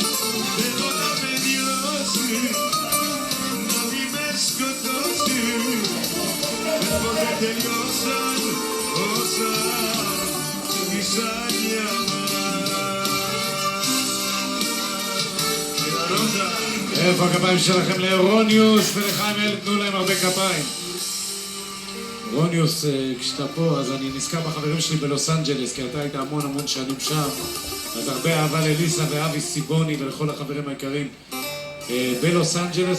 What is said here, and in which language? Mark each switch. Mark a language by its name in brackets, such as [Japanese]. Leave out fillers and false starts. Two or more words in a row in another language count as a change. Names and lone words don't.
[Greek] Θέλω να με νιώσει, να μη με σκοτώσει, πες πως δεν τελειώσαν όσα κυσάνια μας. Ρόντα. [Hebrew] איפה הכפיים שלכם לאירוניוס ולחיים אל, תנו להם הרבה כפיים. רוניוס, כשאתה פה, אז אני נזכר בחברים שלי בלוס אנג'לס, כי אתה היית המון שנים שם, אז הרבה אהבה לליסה ואבי סיבוני ולכל החברים היקרים בלוס אנג'לס.